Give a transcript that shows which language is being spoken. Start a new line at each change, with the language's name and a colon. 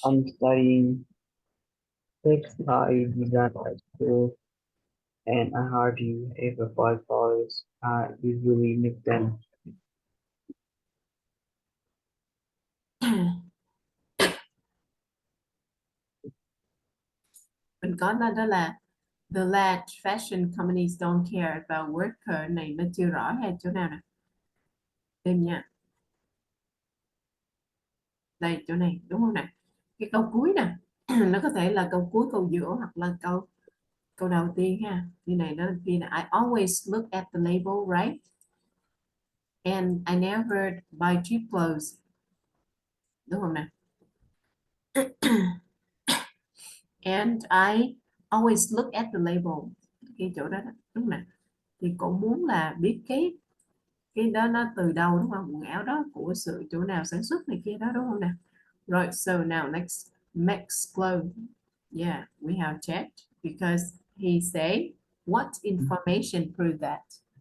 English: I'm studying textile design at school, and I hardly ever buy clothes. I usually make them.
Vietnamese: Mình có nó đó là
English: the large fashion companies don't care about worker.
Vietnamese: Này nó chưa rõ hay chỗ nào nè? Tìm nha. Đây chỗ này đúng không nè? Cái câu cuối nè. Nó có thể là câu cuối, câu giữa hoặc là câu đầu tiên ha. Như này nó kia là
English: I always look at the label, right? And I never buy cheap clothes.
Vietnamese: Đúng không nè?
English: And I always look at the label.
Vietnamese: Cái chỗ đó, đúng nè. Thì cũng muốn là biết cái đó nó từ đâu, đúng không? Quần áo đó của sự chỗ nào sản xuất này kia đó, đúng không nè?
English: Rồi, so now next, Max clothes. Yeah, we have checked because he say what information prove that?